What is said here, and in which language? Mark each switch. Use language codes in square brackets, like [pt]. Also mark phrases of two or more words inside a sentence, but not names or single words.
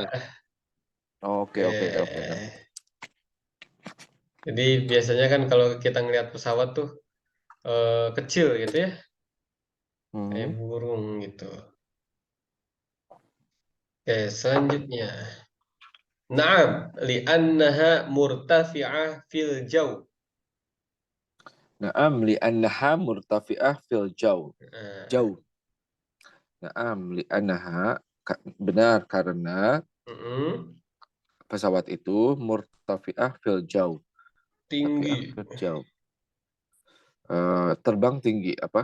[id] Pak. Oke, oke, oke. Eh, jadi biasanya kan kalau kita ngelihat pesawat tuh kecil gitu ya, kayak Hmm. burung gitu. Oke, selanjutnya. [ar] نعم، لأنها مرتفعة في الجو. نعم لأنها مرتفعة في الجو. [id] Nah, Jauh. [ar] نعم لأنها [id] benar karena mm-mm. pesawat itu [ar] مرتفعة في الجو. Murtafi'ah [id] Tinggi. [ar] في الجو. [id] Terbang tinggi apa?